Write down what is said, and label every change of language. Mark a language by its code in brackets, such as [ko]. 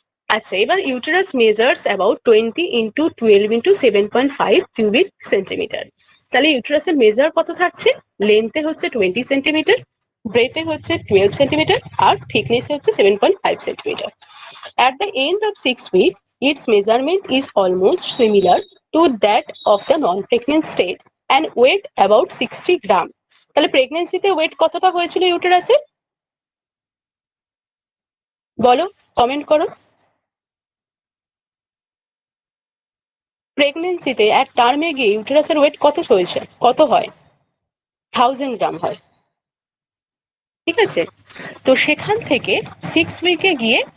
[en] আচ্ছা, এবার uterus measures about 20 into 12 into 7.5 cubic centimetre. [bn] তাহলে ইউটেরাসের মেজার কত থাকছে? লেন্থে হচ্ছে 20 সেন্টিমিটার, ব্রেথে হচ্ছে 12 সেন্টিমিটার, আর থিকনেসে হচ্ছে 7.5 centimetre. [en] At the end of 6 weeks, its measurement is almost similar to that of the non-pregnant state and weight about 60 gram. [bn] তাহলে প্রেগনেন্সিতে wait কতটা হয়েছিল ইউটেরাসের? বলো, কমেন্ট করো। প্রেগনেন্সিতে এক টার্মে গিয়ে ইউটেরাসের ওয়েট কত হয়েছে? কত হয়? 1000 গ্রাম হয়, ঠিক আছে। তো সেখান থেকে 6 উইকে গিয়ে